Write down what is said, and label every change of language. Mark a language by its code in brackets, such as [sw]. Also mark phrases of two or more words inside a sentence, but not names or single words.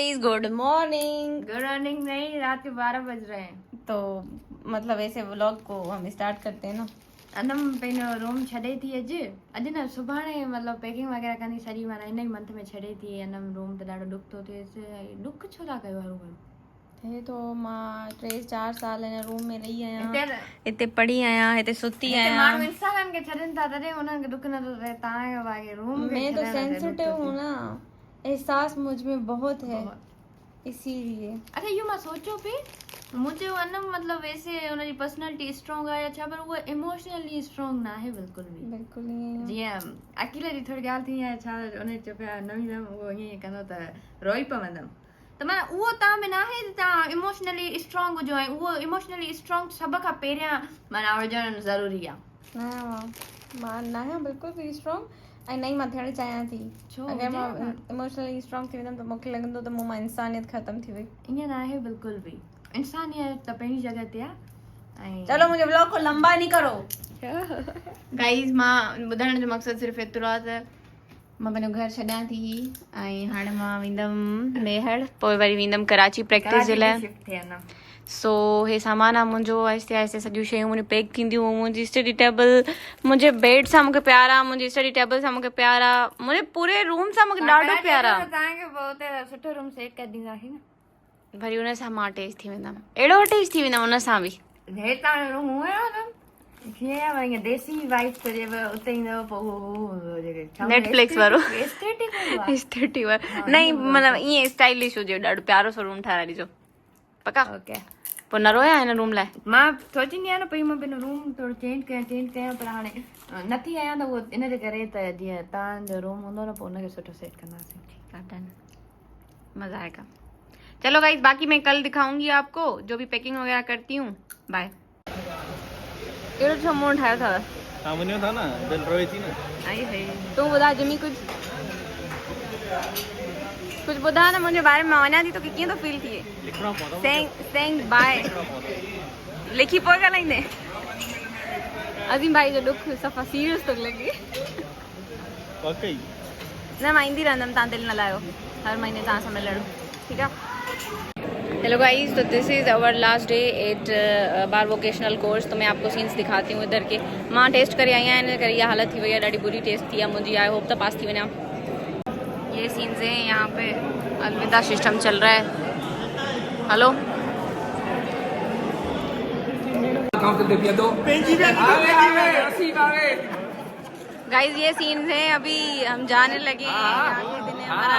[en] Good morning. Good morning [ur] نہیں، رات کے 12 بج رہے ہیں. تو مطلب ایسے ولاگ کو ہم سٹارٹ کرتے ہیں نا. [sd] अनम पंहिंजो रूम छॾे थी अॼु न सुभाणे मतलब पैकिंग वग़ैरह कंदी सॼी माना इन ई मंथ में छॾे थी। अनम रूम त ॾाढो ॾुख थो थिएसि। ॾुख छो था कयो हरू भरू? हे तो मां 3-4 साल हिन रूम में रही आहियां, हिते हिते पढ़ी आहियां, हिते सुती माण्हू आहियां। इंसाननि खे छॾनि था तॾहिं उन्हनि खे ॾुख नथो थिए, तव्हांखे भाई रूम [ur] میں تو سینسیٹو ہوں نا، احساس مجھ میں بہت ہے اسی لیے. [sd] अच्छा इहो मां सोचियो पई मुंहिंजो अनम मतलब वैसे हुनजी [en] personality strong [sd] आहे छा, पर उहा [en] emotionally strong [sd] न आहे बिल्कुल बि। [ur] بالکل نہیں. [sd] जीअं अकेले जी थोरी ॻाल्हि थी आहे छा, उन चयो पिया नवी उहो ईअं कंदो त रोई पवंदमि, त माना उहो तव्हां में न आहे त तव्हां [en] emotionally strong [sd] हुजो ऐं उहो [en] emotionally strong [sd] सभ खां पहिरियां माना हुजणु ज़रूरी आहे। मां न आहियां बिल्कुल भी स्ट्रॉन्ग ऐं नहीं मां थियणु चाहियां थी। छो अगरि मां [en] emotionally strong [sd] थी वेंदमि त मूंखे लॻंदो त मूं मां इंसानियत ख़तम थी वई। ईअं न आहे बिल्कुल बि, इंसानियत त पंहिंजी जॻह ते आहे। ऐं [ur] چلو منهنجي بلاگ کو لمبا نہیں کرو. [sd] गाइस मां ॿुधाइण जो मक़सदु सिर्फ़ु एतिरो आहे त मां पंहिंजो घर छॾियां थी ऐं हाणे मां वेंदमि मेहर, पोइ वरी वेंदमि कराची प्रैक्टिस जे लाइ। सो हे सामान आहे मुंहिंजो, आहिस्ते आहिस्ते सॼियूं शयूं मुंहिंजी पैक थींदियूं। मुंहिंजी स्टडी टेबल मुंहिंजे बेड सां मूंखे प्यार आहे, मुंहिंजी स्टडी टेबल सां मूंखे प्यार आहे, मुंहिंजे पूरे रूम सां मूंखे ॾाढो प्यार आहे। तव्हांखे हुते सुठो रूम सेट करे ॾींदासीं न, वरी हुन सां मां अटैच थी वेंदमि, अहिड़ो अटैच थी वेंदमि हुन सां बि। हेठि तव्हांजो रूम हूअं आहे कीअं आहे ईअं देसी वाइब चइजेव, उते ईंदव पोइ नेटफ्लिक्स वारो एस्थेटिक वारो नहीं मतलब ईअं स्टाइलिश हुजे, ॾाढो प्यारो सो रूम ठाराए ॾिजो पक्का। ओके पोइ न रोया हिन रूम लाइ? मां सोचींदी आहियां न पई मां पंहिंजो रूम थोरो चेंज कयां, पर हाणे नथी आहियां त उहो इन जे करे त जीअं तव्हांजो रूम हूंदो न पोइ हुनखे सुठो सेट कंदासीं। [ur] ٹھیک ہے ڈن، مزہ آئے گا. چلو گائز باقی میں کل دکھاؤں گی آپ کو جو بھی پیکنگ وغیرہ کرتی ہوں. [sd] बाय। एड़ो छो मूड ठायो था? सामने था ना, दिल रोई थी ना। आई है तू बुधा जिमी कुछ बुधा ना मुझे बारे में वञा थी तो कीअं तो फील थिए? सेइंग बाय लिखी पोइ ॻाल्हाईंदे। अज़ीम भाई जो दुख सफ़ा सीरियस तो लगे। वाकई न मां ईंदी रहंदमि, तव्हां दिलि न लायो, हर महीने तव्हां सां मिलण, ठीकु आहे। [en] Hello guys, so this is our last day at bar vocational course. [ur] تو میں آپ کو سینز دکھاتی ہوں ادھر کے. [sd] मां टेस्ट करे आई आहियां, इन करे इहा हालत थी वई आहे, ॾाढी बुरी टेस्ट थी आहे मुंहिंजी। [en] I hope [sd] त पास थी वञा। [ur] یہ سینز ہیں یہاں پہ، الوداع سسٹم چل رہا ہے. [en] Hello guys, [ur] یہ سینز ہیں، ابھی ہم جانے لگے یہاں کے دن ہے ہمارا.